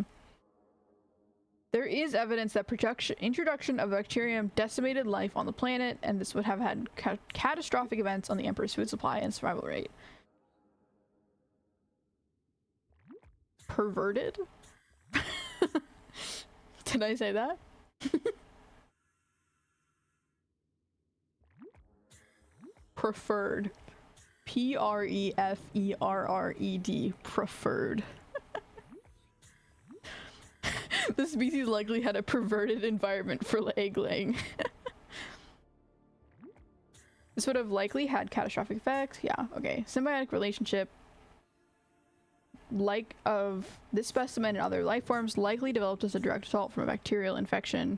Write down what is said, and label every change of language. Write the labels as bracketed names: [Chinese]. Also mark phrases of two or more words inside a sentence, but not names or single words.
[English] There is evidence that introduction of bacterium decimated life on the planet, and this would have had catastrophic events on the Emperor's food supply and survival rate. Perverted? Did I say that? Preferred. P-R-E-F-E-R-R-E-D. Preferred. The species likely had a perverted environment for egg laying. This would have likely had catastrophic effects. Yeah, okay. Symbiotic relationship like of this specimen and other life forms likely developed as a direct result from a bacterial infection.